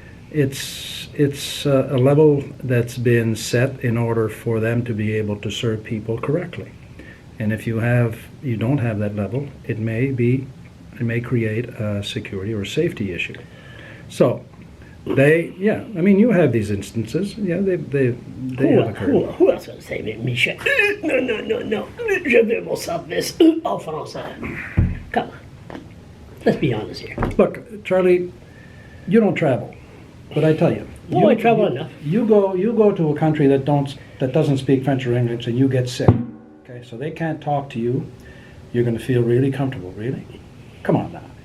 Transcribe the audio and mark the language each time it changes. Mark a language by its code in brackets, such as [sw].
[en] It's a level that's been set in order for them to be able to serve people correctly. And if you don't have that level, it may create a security or safety issue. So you have these instances. Yeah, they have occurred. Who else going to say Michel? No. [fr] Je veux mon service en français. [en] Come on. Let's be honest here. Look, Charlie, you don't travel. But I tell you, I travel enough. You go to a country that doesn't speak French or English, and you get sick. Okay, so they can't talk to you. You're going to feel really comfortable, really? Come on now.